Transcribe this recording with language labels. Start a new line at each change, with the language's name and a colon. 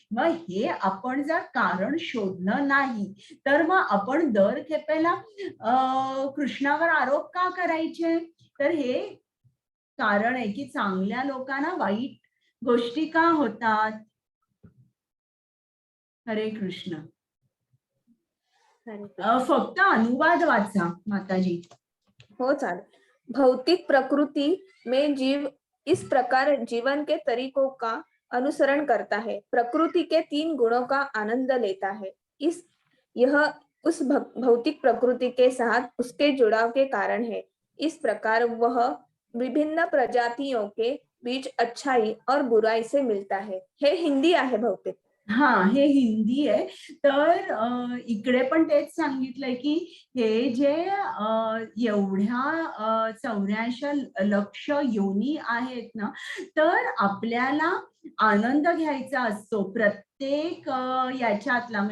Marathi: मग हे आपण जर कारण शोधलं नाही तर मग आपण दर खेपेला कृष्णावर आरोप का करायचे. तर हे कारण आहे की चांगल्या लोकांना वाईट गोष्टी का होतात. हरे कृष्ण. फक्त अनुवाद वाचा माताजी. हो चालेल.
Hindi: भौतिक प्रकृति में जीव इस प्रकार जीवन के तरीकों का अनुसरण करता है, प्रकृति के 3 गुणों का आनंद लेता है। यह उस भौतिक प्रकृति के साथ उसके जुड़ाव के कारण है। इस प्रकार वह विभिन्न प्रजातियों के बीच अच्छाई और बुराई से मिलता है।
Marathi: हे हिंदी आहे बहुतेक. हा, हे हिंदी आहे. तर इकडे पण तेच सांगितलंय की हे जे एवढ्या 84 लक्ष योनी आहेत ना, तर आपल्याला आनंद घ्यायचा असतो प्रत्येक याच्यातला.